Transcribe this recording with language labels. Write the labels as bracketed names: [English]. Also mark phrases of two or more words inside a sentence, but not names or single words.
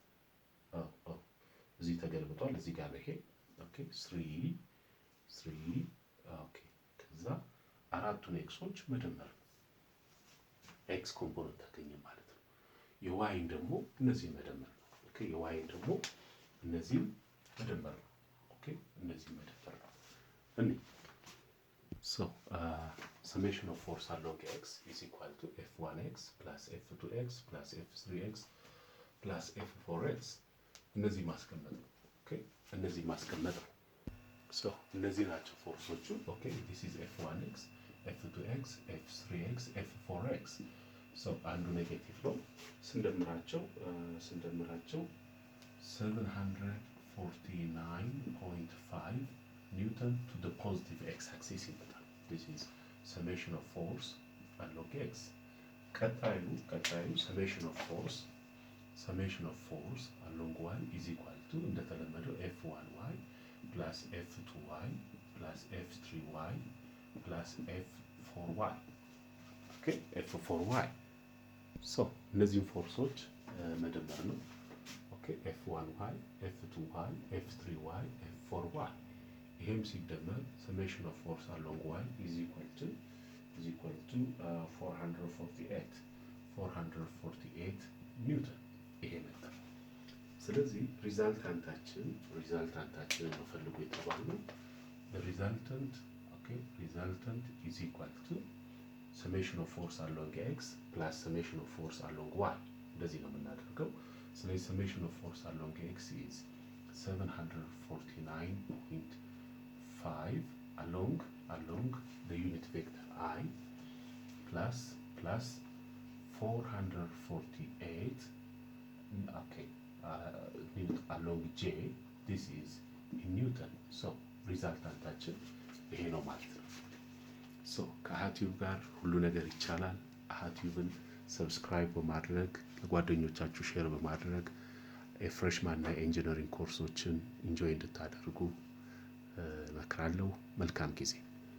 [Amharic] እዚህ ተገልብጧል እዚህ ጋር ይሄ okay 3 okay ከዛ አራቱን ኤክሶች መደመር x ኮምፖነንት ታገኘ ማለት ነው የyን ደግሞ እነዚህ መደመር ነው okay የyን ደግሞ እነዚህ መደመር ነው okay እነዚህ መደመር ነው [English] so summation of force along x is equal to f1x plus f2x plus f3x plus f4x [Amharic] እነዚህ ማስቀመጥ ነው [English] okay [Amharic] እነዚህ ማስቀመጥ ነው [English] so [Amharic] እነዚህ ናቸው ፎርሶቹ [English] okay this is f1x f2x f3x f4x so [Amharic] አንዱ ኔጌቲቭ ነው ስንደምራቸው [English] 749.5 newton to the positive x axis ይመጣል this is summation of force along x ቀጣዩ summation of force along y is equal to እንደተለመደው f1y plus f2y plus f3y plus f4y okay f4y so [Amharic] እነዚህን ፎርሶች መደመር ነው [English] okay f1y f2y f3y f4y [Amharic] ይሄም ሲደመር [English] summation of force along y is equal to [Amharic] 448 ኒውተን ይሄ መጣ ስለዚህ ሪዛልታንታችን ነው ፈልጉ የተባለው [English] the resultant is equal to summation of force along x plus summation of force along y [Amharic] እንደዚህ ነው የምናደርገው ስለዚህ [English] summation of force along x is 749.5 along the unit vector I plus 448 okay along j this is in newton so [Amharic] resultantaችን ይሄ ነው ማለት ነው so ከአሃቲዩብ ጋር ሁሉ ነገር ይቻላል አሃቲዩብን ሰብስክራይብ በማድረግ ለጓደኞቻችሁ ሼር በማድረግ የፍሬሽማን እና ኢንጂነሪንግ ኮርሶችን ኢንጆይ እንድታደርጉ እመክራለሁ መልካም ጊዜ